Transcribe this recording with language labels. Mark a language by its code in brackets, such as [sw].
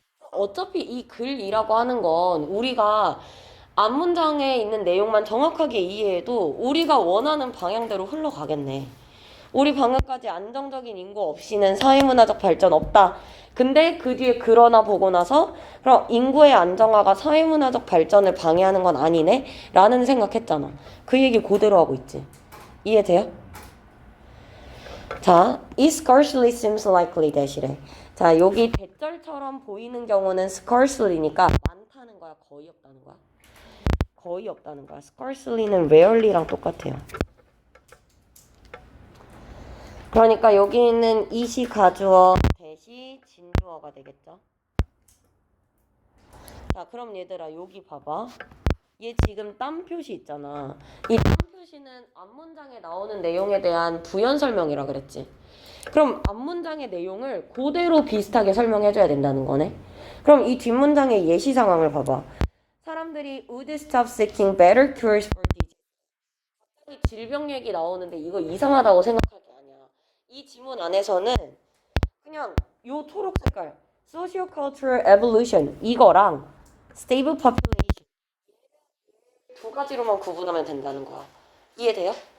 [ko] 어차피 이 글이라고 하는 건 우리가 앞문장에 있는 내용만 정확하게 이해해도 우리가 원하는 방향대로 흘러가겠네. 우리 방금까지 안정적인 인구 없이는 사회문화적 발전 없다. 근데 그 뒤에 그러나 보고 나서 그럼 인구의 안정화가 사회문화적 발전을 방해하는 건 아니네? 라는 생각했잖아. 그 얘기 그대로 하고 있지. 이해돼요? [en] 자, it scarcely seems likely that이래. [ko] 자, 여기 대절처럼 보이는 경우는 scarcely니까 많다는 거야? 거의 없다는 거야? 거의 없다는 거야. scarcely는 rarely랑 똑같아요. 그러니까 여기 있는 it이 가주어, that이 진주어가 되겠죠. 자, 그럼 얘들아 여기 봐봐. 얘 지금 땀 표시 있잖아. 이 땀 표시는 앞문장에 나오는 내용에 대한 부연 설명이라 그랬지. 그럼 앞문장의 내용을 그대로 비슷하게 설명해줘야 된다는 거네. 그럼 이 뒷문장의 예시 상황을 봐봐. 사람들이 [en] would stop seeking better cures for disease. [ko] 갑자기 질병 얘기 나오는데 이거 이상하다고 생각할 게 아니야. 이 지문 안에서는 그냥 요 초록 색깔 socio-cultural evolution 이거랑 stable population 두 가지로만 구분하면 된다는 거야. 이해돼요?